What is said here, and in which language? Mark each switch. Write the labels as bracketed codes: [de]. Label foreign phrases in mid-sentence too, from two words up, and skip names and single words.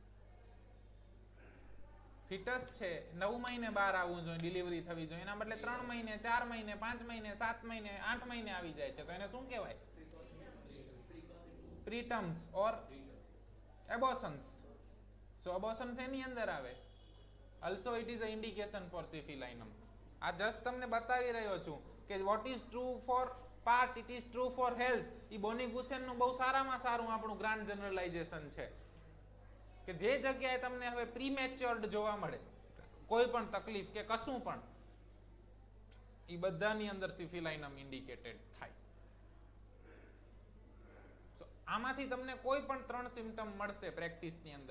[gu] ફિટસ છે, 9 મહિને બહાર આવવું જોઈએ, ડિલિવરી થવી જોઈએ. એના બદલે 3 મહિને, 4 મહિને, 5 મહિને, 7 મહિને, 8 મહિને આવી જાય છે તો એને શું કહેવાય? [en] preterms or abortions. so abortions [gu] એની અંદર આવે. [en] Also it is a indication for સિફિલાઇનમ. [gu] આ જસ્ટ તમને બતાવી રહ્યો છું કે [en] what is true for part, it is true for health. [gu] એ બોની-ગુસેનનું બહુ સારામાં સારું આપણું [en] grand generalization [gu] છે કે જે જગ્યાએ તમને હવે પ્રીમેચ્યોર્ડ જોવા મળે કોઈ પણ તકલીફ કે કશું પણ, એ બધાની અંદર સિફિલાઇનમ ઇન્ડિકેટેડ થાય. આમાંથી તમને કોઈ પણ 3 સિમ્પટમ મળશે પ્રેક્ટિસની અંદર.